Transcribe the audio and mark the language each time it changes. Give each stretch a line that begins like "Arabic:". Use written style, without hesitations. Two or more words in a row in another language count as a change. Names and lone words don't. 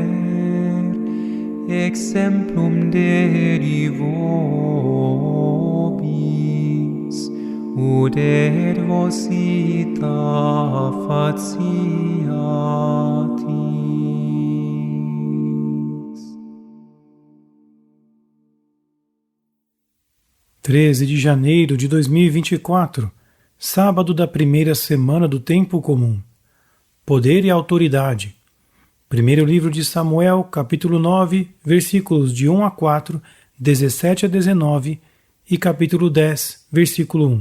Latin: exemplum Dei vobis, ut et vos ita faciatis.
Portuguese: 13 de janeiro de 2024, sábado da primeira semana do Tempo Comum. Poder e autoridade. Primeiro livro de Samuel, capítulo 9, versículos de 1 a 4, 17 a 19 e capítulo 10, versículo 1.